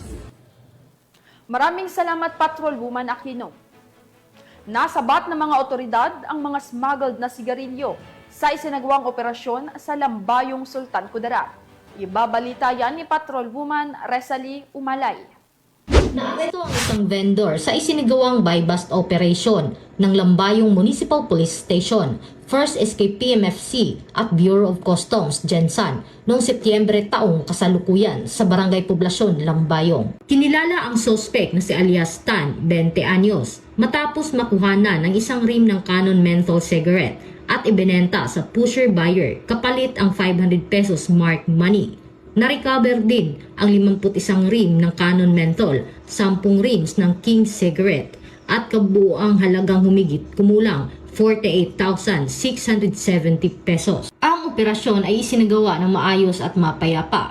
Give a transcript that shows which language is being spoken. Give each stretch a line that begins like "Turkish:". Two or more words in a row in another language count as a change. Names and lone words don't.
Filipino: Maraming salamat, Patrolwoman Aquino. Nasabat ng mga otoridad ang mga smuggled na sigarilyo sa isinagawang operasyon sa Lambayong, Sultan Kudarat. Ibabalita yan ni Patrolwoman Resalie Umalay. Naaresto ang isang vendor sa isinagawang
English: buy-bust operation
Filipino: ng Lambayong Municipal Police Station, 1st SK PMFC at Bureau of Customs Gensan noong Setyembre taong kasalukuyan sa Barangay Poblasyon, Lambayong. Kinilala ang suspect na si alias Tan, 20 anyos, matapos makuhanan ng isang rim ng Canon menthol cigarette at ibinenta sa
English: pusher buyer
Filipino: kapalit ang 500 pesos
English: marked money.
Filipino: Na-recover din ang 51 rim ng Canon menthol, 10 rims ng King cigarette at kabuuang halagang humigit kumulang 48,670 pesos. Ang operasyon ay isinagawa ng maayos at mapayapa.